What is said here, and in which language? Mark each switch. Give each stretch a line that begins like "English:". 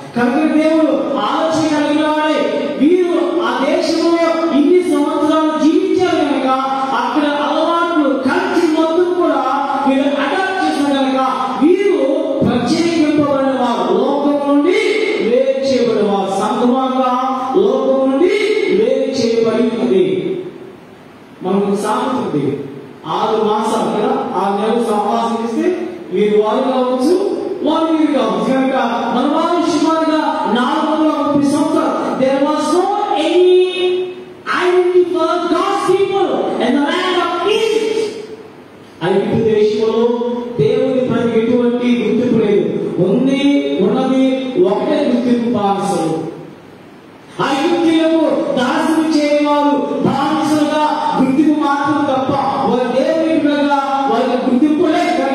Telugu: కనుక దేవుడు ఆలోచన కలిగిన వాడే వీరు ఆ దేశంలో ఇన్ని సంవత్సరాలు జీవించారు కనుక అక్కడ అలవాట్లు కలిసి మొత్తం కూడా వీరు అడాప్ట్ చేసిన కనుక వీరు ప్రత్యేకింపబడిన వారు, లోకం నుండి వేరు చేయబడిన వారు. సంఘంగా లోకం నుండి వేరు చేయబడి ఉన్నది. మనకు సామెత ఉంది, 6 మాసాలు కదా, 6 నెలలు సహవాసం ఇస్తే వీరు వారు కావచ్చు, వారు వీరు కావచ్చు. కనుక మన వారు సుమారుగా 430 సంవత్సరాలు.
English: There was no any identity for God's people in the land of Egypt.
Telugu: ఐగుప్తు దేశంలో దేవుని ప్రతి ఎటువంటి గుర్తింపు లేదు. ఉన్నది ఒకటే గుర్తింపు, బానిసలు. ఐగుప్తీయులకు దాసులు చేయవారు బానిసలుగా గుర్తింపు మాత్రం తప్ప వారి దేవుని ప్రజల వారి గుర్తింపు లేదు.